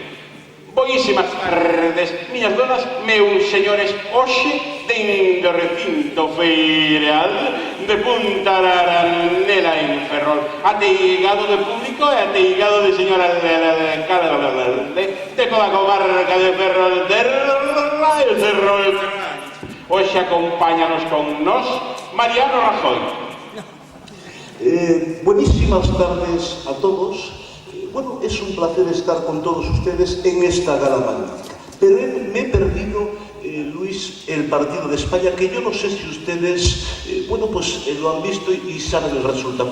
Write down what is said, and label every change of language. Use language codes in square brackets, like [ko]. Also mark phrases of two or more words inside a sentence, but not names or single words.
[gl] Boísimas tardes, miñas donas, meus señores, hoxe dentro do recinto feiral de Punta Aranela en Ferrol, ateigado de público e ateigado de señora de toda a comarca de Ferrol, de Ferrol. Hoxe acompáñanos con nós Mariano Rajoy. [es] Buenísimas tardes a todos. Bueno, es un placer estar con todos ustedes en esta gala magnífica. Pero me he perdido, Luis, el partido de España, que yo no sé si ustedes, lo han visto y saben el resultado.